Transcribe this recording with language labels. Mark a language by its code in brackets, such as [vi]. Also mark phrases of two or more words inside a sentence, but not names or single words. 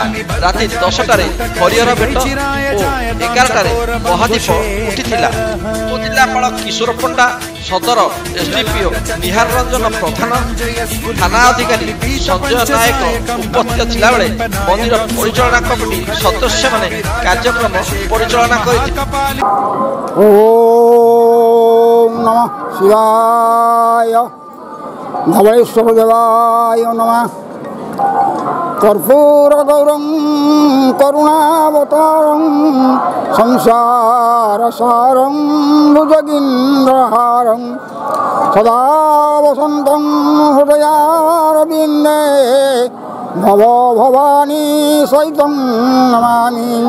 [or] ରାତି 10ଟାରେ ହରିହର ଭେଟ ଔର 11ଟାରେ ମହାଦୀପ ଉଠିଥିଲା। ଉପଜିଲ୍ଲାପାଳ କିଶୋର ପଣ୍ଡା, ସଦର ଏସଡିପିଓ ନିହାର ରଞ୍ଜନ ପ୍ରଧାନ, ଥାନା ଅଧିକାରୀ ସଞ୍ଜୟ ନାୟକ ଉପସ୍ଥିତ ଥିଲା ବେଳେ ମନ୍ଦିର ପରିଚାଳନା କମିଟି ସଦସ୍ୟ ମାନେ କାର୍ଯ୍ୟକ୍ରମ ପରିଚାଳନା କରଥିଲେ। [sa] ओम नमः शिवाय, धवलेश्वर देवाय नमः। कर्पूर गौरं करुणावतारं संसार सारं भुजगेन्द्रहारं सदा वसन्तं हृदयारविन्दे भवो भवानी सहितं नमामि।